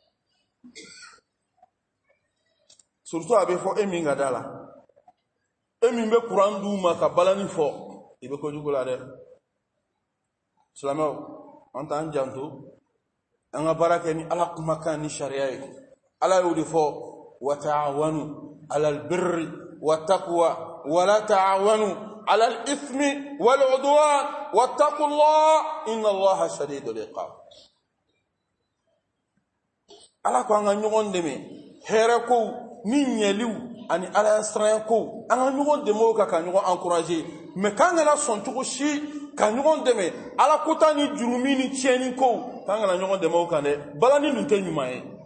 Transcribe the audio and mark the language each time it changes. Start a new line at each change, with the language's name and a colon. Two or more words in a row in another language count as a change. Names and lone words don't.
Bambara: surtout a bɛ fɔ e min ka da la e min bɛ kuran d'u ma ka balani fɔ i bɛ kojugu la dɛ silamɛw an t'an janto an ka baara kɛ ni ala kumakan ni sariya ye ala y'o de fɔ
Arabic: وتعاونوا على البر والتقوى ولا تعاونوا على الإثم والعدوان واتقوا الله إن الله شديد العقاب
Bambara: ala ko an ka ɲɔgɔn dɛmɛ hɛrɛ kow ni ɲɛliw ani ala siran kow an ka ɲɔgɔn dɛmɛ o kan ka ɲɔgɔn encourager mais k'an kana sɔn cogo si ka ɲɔgɔn dɛmɛ ala kota ni jurumi ni tiɲɛni kow k'an kana ɲɔgɔn dɛmɛ o kan dɛ balani dun tɛ ɲuman ye